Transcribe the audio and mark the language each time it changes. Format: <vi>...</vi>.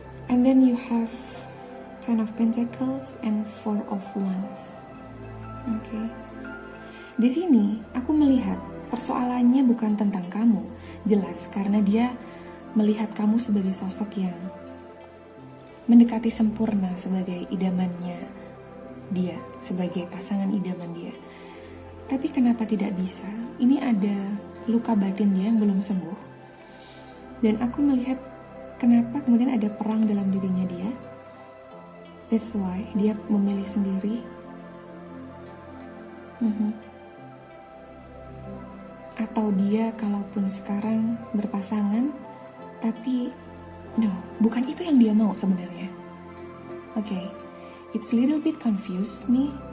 <en>And then you have Ten of Pentacles and Four of Wands.</en> <id>Oke. Di sini aku melihat persoalannya bukan tentang kamu. Jelas karena dia melihat kamu sebagai sosok yang mendekati sempurna sebagai idamannya dia, sebagai pasangan idaman dia. Tapi kenapa tidak bisa? Ini ada luka batin dia yang belum sembuh. Dan aku melihat kenapa kemudian ada perang dalam dirinya dia.</id> <en>That's why</en> <id>dia memilih sendiri. Atau dia kalaupun sekarang berpasangan, tapi</id> <en>no,</en> <id>bukan itu yang dia mau sebenarnya.</id> <en>Okay, it's little bit confused me.</en>